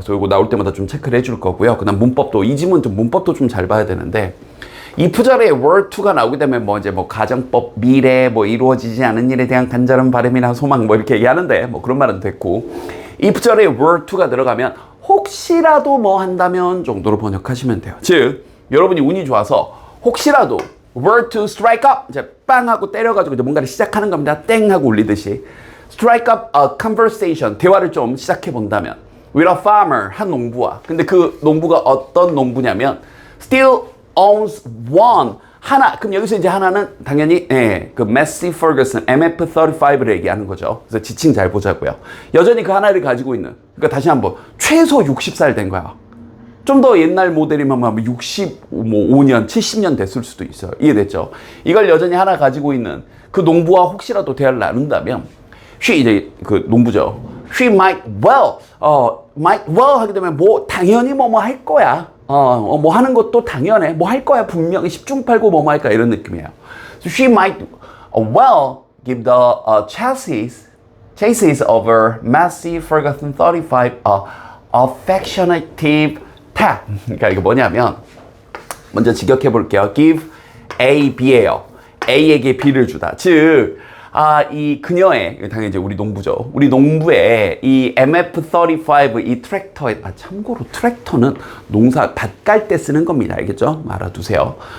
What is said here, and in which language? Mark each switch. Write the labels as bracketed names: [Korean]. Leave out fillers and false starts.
[Korean] 그래서 이거 나올 때마다 좀 체크를 해줄 거고요. 그다음 문법도, 이 지문 좀 문법도 좀 잘 봐야 되는데, 이 부절에 were to가 나오게 되면 뭐 이제 뭐 가정법, 미래, 뭐 이루어지지 않은 일에 대한 간절한 바람이나 소망 뭐 이렇게 얘기하는데 뭐 그런 말은 됐고, 이 부절에 were to가 들어가면 혹시라도 뭐 한다면 정도로 번역하시면 돼요. 즉 여러분이 운이 좋아서 혹시라도 [English] were to strike up, [Korean] 이제 빵 하고 때려가지고 이제 뭔가를 시작하는 겁니다. 땡 하고 울리듯이. [English] strike up a conversation, [Korean] 대화를 좀 시작해 본다면 [English] with a farmer, [Korean] 한 농부와. 근데 그 농부가 어떤 농부냐면 [English] still owns one, [Korean] 하나. 그럼 여기서 이제 하나는 당연히 그 Massey Ferguson MF35를 얘기하는 거죠. 그래서 지칭 잘 보자고요. 여전히 그 하나를 가지고 있는, 그러니까 다시 한번 최소 60살 된 거야. 좀 더 옛날 모델이면 뭐 65년, 70년 됐을 수도 있어요. 이해됐죠? 이걸 여전히 하나 가지고 있는 그 농부와 혹시라도 대화를 나눈다면 she, 이제 그 농부죠. [English] she might well [Korean] 하게 되면 뭐 당연히 뭐뭐 할 거야. 뭐 하는 것도 당연해. 뭐 할 거야. 분명히 10중 8구 뭐뭐 할까 이런 느낌이에요. [English] So she might well give the chassis over Massey Ferguson 35 affectionate tap. [Korean] 그러니까 이게 뭐냐면 먼저 직역해 볼게요. give A, B예요. A에게 B를 주다. 즉 이 그녀의, 당연히 이제 우리 농부죠. 우리 농부의 이 MF35, 이 트랙터에, 참고로 트랙터는 농사 밭 깔 때 쓰는 겁니다. 알겠죠? 알아두세요.